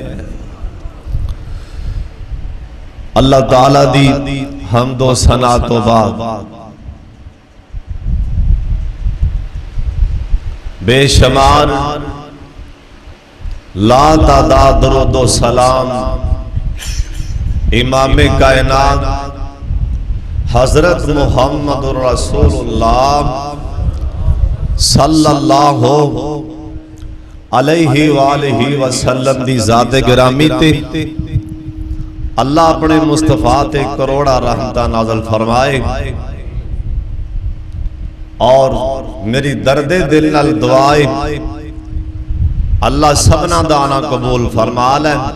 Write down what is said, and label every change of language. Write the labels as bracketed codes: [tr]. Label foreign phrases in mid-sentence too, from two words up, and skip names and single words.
[pa] اللہ تعالیٰ دی حمد و ثنا توں بعد بے شمار لاتعداد درود و سلام امام کائنات حضرت محمد رسول اللہ [ar] صلى الله عليه وآله وسلم [pa] دی ذات گرامی تے اللہ اپنے مصطفیٰ تے کروڑاں رحمتاں نازل فرمائے. اور میری درد دل نال دعا اے اللہ سبھناں دا نا قبول فرما لے.